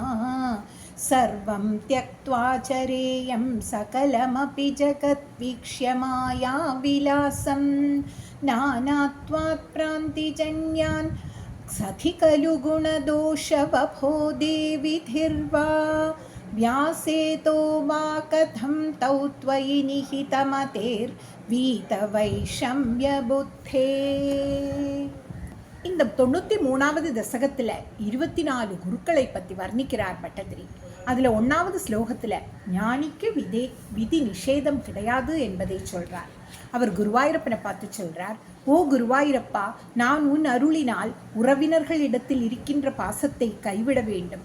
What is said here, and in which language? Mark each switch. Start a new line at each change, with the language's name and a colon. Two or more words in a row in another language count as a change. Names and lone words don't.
Sanskrit: सर्वं त्यक्त्वा चरेयं सकलमपि जगत् वीक्ष्य माया विलासं नानात्वात् भ्रान्तिजन्यान् सति खलु गुणदोषवबो देविदिर्वा व्यासेतो वा कथं तौ त्वयि निहितमतेर्वीतवैषम्यबुद्धे.
Tamil: இந்த 93வது தசகத்தில் 24 குருக்களை பற்றி வர்ணிக்கிறார் பட்டதிரி. அதில் 1வது ஸ்லோகத்தில் ஞானிக்கு விதி நிஷேதம் கிடையாது என்பதை சொல்கிறார். அவர் குருவாயூரப்பனை பார்த்து சொல்கிறார், ஓ குருவாயூரப்பா, நான் உன் அருளினால் உறவினர்களிடத்தில் இருக்கின்ற பாசத்தை கைவிட வேண்டும்.